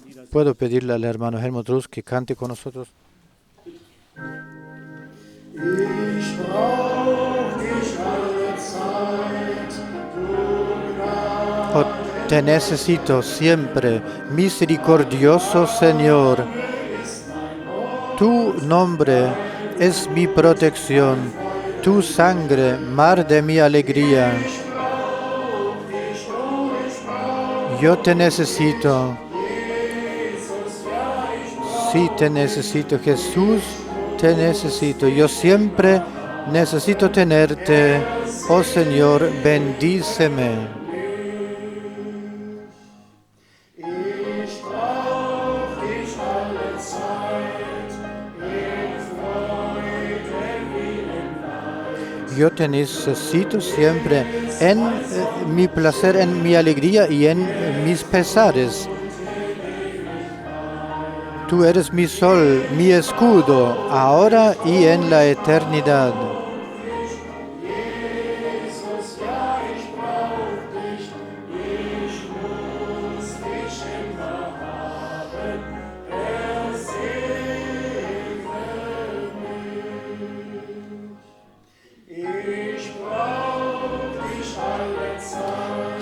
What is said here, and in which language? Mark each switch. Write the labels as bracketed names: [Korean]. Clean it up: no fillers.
[Spanish] Puedo pedirle al hermano Helmut Rus que cante con nosotros. [German] Ich brauch dich alle Zeit, [Spanish] Oh, te necesito siempre, misericordioso Señor. Tu nombre es mi protección, tu sangre, mar de mi alegría. Yo te necesito. Sí, te necesito, Jesús, te necesito. Yo siempre necesito tenerte. Oh Señor, bendíceme. [German] ich brauch dich alle Zeit, in Freude wie in Leid. [Spanish] Yo te necesito siempre en mi placer, en mi alegría y en mis pesares. Tú eres mi sol, mi escudo, ahora y en la eternidad. [German] Jesus, ja, ich brauch dich, ich muss dich immer haben, mich. Ich brauch dich alle Zeit.